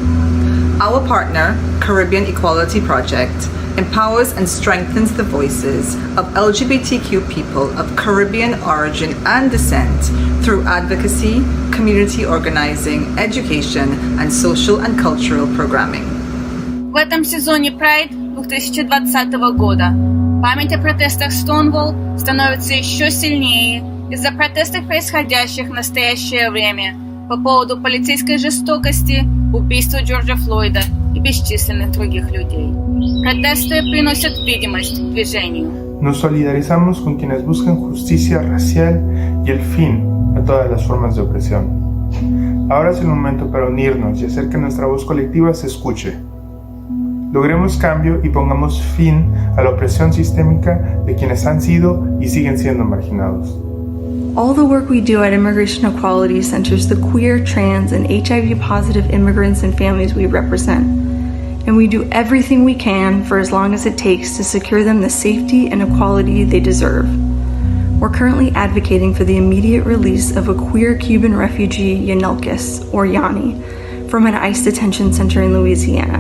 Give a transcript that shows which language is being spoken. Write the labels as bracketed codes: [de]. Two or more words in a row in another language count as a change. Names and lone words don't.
[en] Our partner, Caribbean Equality Project, empowers and strengthens the voices of LGBTQ people of Caribbean origin and descent through advocacy, community organizing, education, and social and cultural programming. [ru] В этом сезоне Pride 2020 года память о протестах Stonewall становится еще сильнее из-за протестов, происходящих в настоящее время по поводу полицейской жестокости, убийства Джорджа Флойда и бесчисленных других людей. Протесты приносят видимость движению. [es] Nos solidarizamos con quienes buscan justicia racial y el fin a todas las formas de opresión. Ahora es el momento para unirnos y hacer que nuestra voz colectiva se escuche. Logremos cambio y pongamos fin a la opresión sistémica de quienes han sido y siguen siendo marginados. [en] All the work we do at Immigration Equality centers the queer, trans, and HIV-positive immigrants and families we represent. And we do everything we can for as long as it takes to secure them the safety and equality they deserve. We're currently advocating for the immediate release of a queer Cuban refugee, Yanelkis, or Yanni, from an ICE detention center in Louisiana.